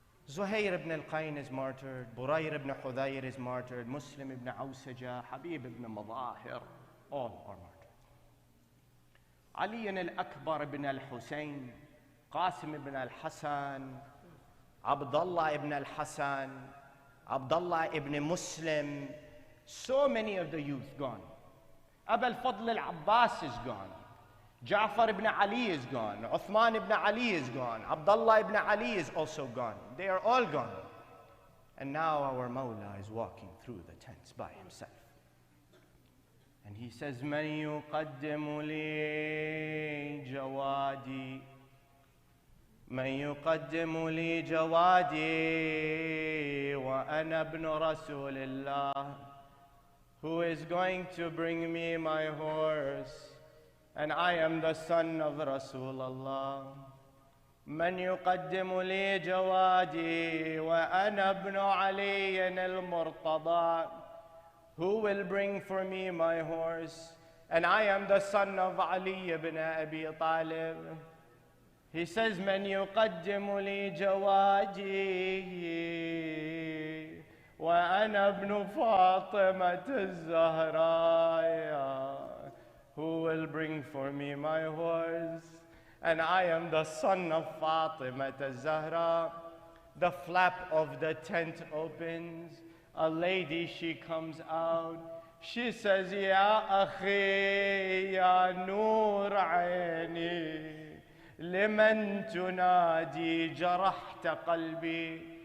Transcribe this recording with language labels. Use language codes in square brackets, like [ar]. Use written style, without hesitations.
[en] Zuhair ibn al-Qayn is martyred, Burayr ibn Hudayr is martyred, Muslim ibn Awsaja, Habib ibn Madahir, all are martyred. Ali al-Akbar ibn al-Hussein, Qasim ibn al-Hasan, Abdullah ibn al-Hasan, Abdullah ibn Muslim, so many of the youth gone. Abu al-Fadl al-Abbas is gone. Ja'far ibn Ali is gone. Uthman ibn Ali is gone. Abdullah ibn Ali is also gone. They are all gone. And now our Mawla is walking through the tents by himself. And he says, [ar] مَنْ يُقَدِّمُ لِي جَوَادِي مَنْ يُقَدِّمُ لِي جَوَادِي وَأَنَا ابْنُ رَسُولِ اللَّهِ. [en] Who is going to bring me my horse? And I am the son of Rasulullah. [ar] من يقدم لي جوادي وأنا ابن علي المرتضى. [en] Who will bring for me my horse? And I am the son of Ali ibn Abi Talib. He says, [ar] من يقدم لي جوادي وأنا ابن فاطمة الزهراء. [en] Who will bring for me my horse? And I am the son of Fatima al-Zahra. The flap of the tent opens. A lady, she comes out. She says, [ar] Ya akhi, ya nur aini, liman tunadi jarahta qalbi.